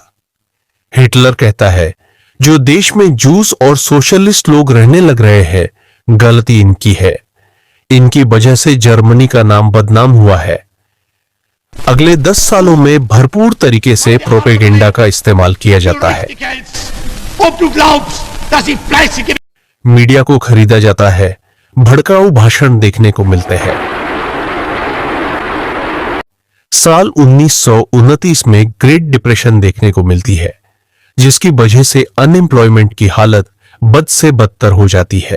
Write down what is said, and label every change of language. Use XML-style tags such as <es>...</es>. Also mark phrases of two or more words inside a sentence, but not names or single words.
<hi>हिटलर कहता है, जो देश में जूस और सोशलिस्ट लोग रहने लग रहे हैं, गलती इनकी है। इनकी वजह से जर्मनी का नाम बदनाम हुआ है। अगले 10 सालों में भरपूर तरीके से प्रोपेगेंडा का इस्तेमाल किया जाता है।</hi> <de>Ob du glaubst, dass ich fleißige</de> <hi>मीडिया को खरीदा जाता है, भड़काऊ भाषण देखने को मिलते हैं। साल 1929 में ग्रेट डिप्रेशन देखने को मिलती है, जिसकी वजह से अनएम्प्लॉयमेंट की हालत बद से बदतर हो जाती है।</hi>